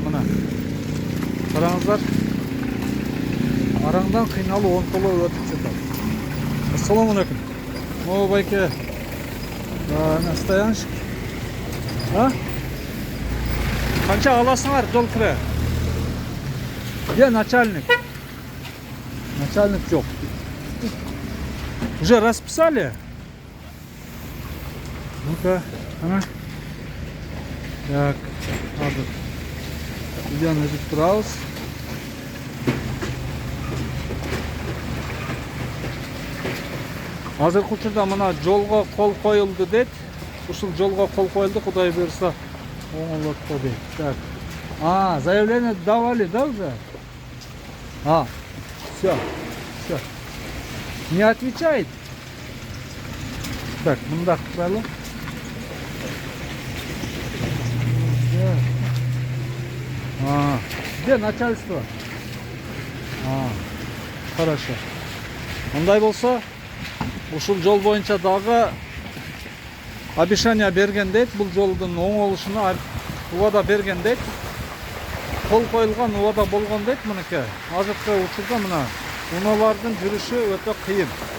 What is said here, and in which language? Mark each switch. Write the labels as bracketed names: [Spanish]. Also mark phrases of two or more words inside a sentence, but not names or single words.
[Kyrgyz] Мына караңыздар, араңдан кыйналуу онтоло өтүп жатат. [Arabic] السلام عليكم. [Kyrgyz] О, байке, [Russian] на стоянщик. [Kyrgyz] Канча аласыңар жол кире? [Russian] Где начальник? Начальник жок. Уже расписали? Ну-ка, Так, где он идет праус? [Kyrgyz] Азыркы учурда мына жолго кол коюлду дейт. Ушул жолго кол коюлду, Кудай буйрса оңолот дейт. [Russian] Так. Заявление давали, да, уже? Все. Не отвечает. [Kyrgyz] Так, мындак кылалы. [Russian] Где начальство? Хорошо. [Kyrgyz] Мындай болсо ушул жол боюнча дагы обещание берген дейт. Бул жолдун оңолушуна убада берген дейт. Кол коюлган убада болгон дейт. Мынакей азыркы учурда мына унаалардын жүрүшү өтө кыйын.